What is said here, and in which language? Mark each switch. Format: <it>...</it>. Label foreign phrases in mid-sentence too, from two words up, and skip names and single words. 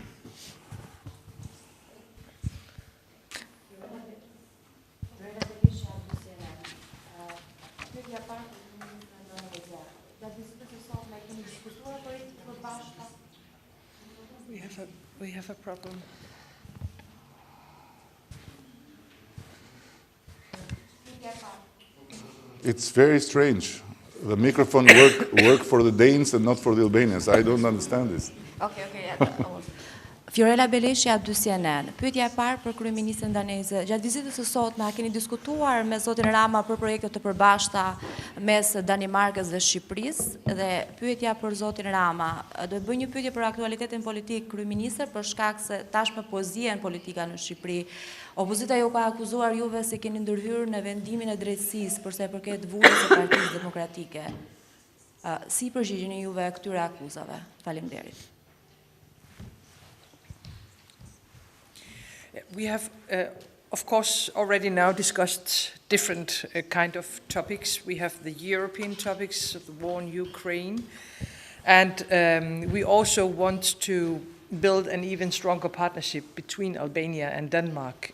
<en>We have a problem. It's very strange. The microphone work for the Danes and not for the Albanians. I don't understand this. Okay. Fiorella Beleshja, 2 CNN.</en> <sq>Pyetja e parë për Kryeministren daneze. Gjatë vizitës së sotme a keni diskutuar me zotin Rama për projekte të përbashkëta mes Danimarkës dhe Shqipërisë? Dhe pyetja për zotin Rama, do të bëj një pyetje për aktualitetin politik kryeministër për shkak se tashmë po zihen politika në Shqipëri. Opozita ju ka akuzuar juve se keni ndërhyrë në vendimin e drejtësisë për sa i përket vujës së Partisë Demokratike. Si përgjigjeni juve këtyre akuzave? Faleminderit.</sq> <en>We have, of course, already now discussed different kind of topics. We have the European topics of the war in Ukraine, and we also want to build an even stronger partnership between Albania and Denmark.</en>